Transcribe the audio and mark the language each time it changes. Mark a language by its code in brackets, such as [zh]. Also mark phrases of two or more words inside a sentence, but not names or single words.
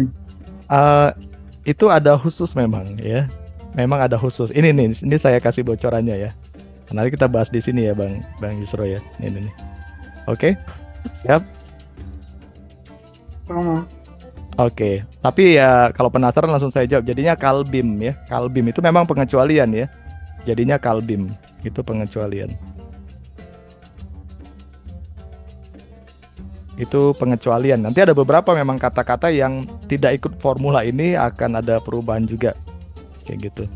[id] Itu ada khusus memang ya. Memang ada khusus. Ini nih, ini saya kasih bocorannya ya. Nanti kita bahas di sini ya, Bang Yusro ya. Ini nih. Oke. Siap. Oke, tapi ya kalau penasaran langsung saya jawab. Jadinya kalbim ya. Kalbim itu memang pengecualian ya. Jadinya kalbim itu pengecualian. Itu pengecualian. Nanti ada beberapa memang kata-kata yang tidak ikut formula ini akan ada perubahan juga. Kayak gitu.